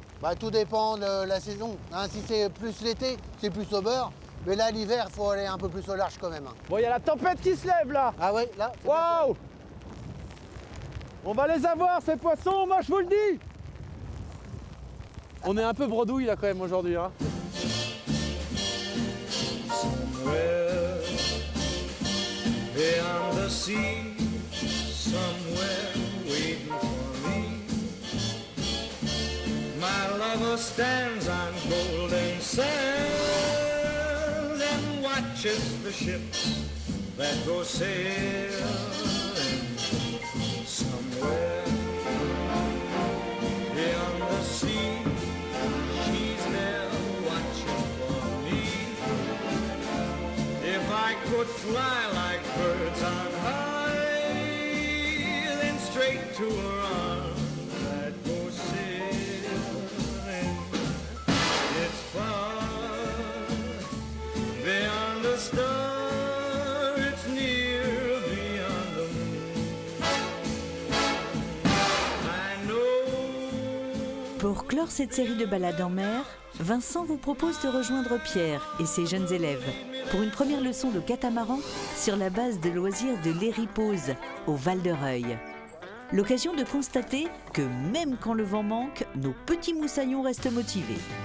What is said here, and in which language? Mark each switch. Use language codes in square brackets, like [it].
[fr] Bah, tout dépend de la saison. Hein, si c'est plus l'été, c'est plus au beurre. Mais là, l'hiver, il faut aller un peu plus au large quand même. Hein. Bon, il y a la tempête qui se lève là. Ah ouais, là. c'est Waouh! On va les avoir ces poissons, moi je vous le dis. On est un peu bredouille là quand même aujourd'hui. Hein. [en] Somewhere beyond the sea, somewhere waiting for me. My lover stands on golden sands and watches the ships that go sailing. Somewhere beyond the sea, she's there watching for me. If I could fly like birds on high, then straight to her arms I'd go sailing. It's far beyond the star, it's near beyond the moon. I know. [fr] Pour clore cette série de balades en mer, Vincent vous propose de rejoindre Pierre et ses jeunes élèves pour une première leçon de catamaran sur la base de loisirs de l'Héripose, au Val-de-Reuil. L'occasion de constater que même quand le vent manque, nos petits moussaillons restent motivés.